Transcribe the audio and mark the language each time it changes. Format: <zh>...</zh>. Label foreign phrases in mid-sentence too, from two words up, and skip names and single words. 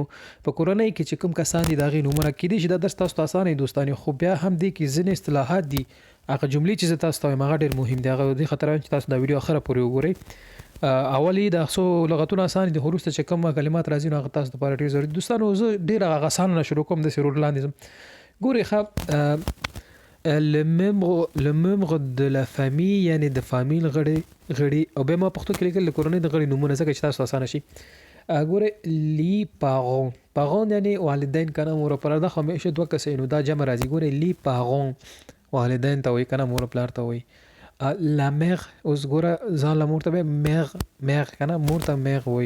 <ps>په کورنۍ کې چې کوم کسان دي د هغې نومونه کیدای شي دا درس تاسو ته اسانه وي دوستانو، خو بیا هم دې کې ځینې اصطلاحات دي، هغه جملې چې زه تاسو ته وایم هغه ډېر مهم دي. هغه دې خاطر وایم چې تاسو دا ویډیو اخره پورې وګورئ. اولی د څو لغتونه اسانه دي، خو وروسته چې کوم کلمات راځي نو هغه تاسو لپاره ډېر ضروري دي دوستانو. زه ډېر هغه اسانه نه شروع کوم، داسې رور لاندې ځم. ګورئ ښه،</ps> <fr>le membre de la famille</fr> <ps>یعنی د فامیل غړي او بیا ما پښتو کې لیکل د کورنۍ د غړي نومونه ځکه چې تاسو اسانه شي. ګورئ</ps> <fr>les parents</fr> <ps>یعنی والدین کنه مور او پلار، دا خو همیشه دوه کسه نو دا جمع راځي. ګورئ</ps> <fr>le parent</fr> <ps>والدین ته وایي کنه مور او پلار ته وایي.</ps> <fr>la mère</fr> <ps>اوس ګوره ځان له مور ته وایي مère کنه مور ته mère وایي.</ps>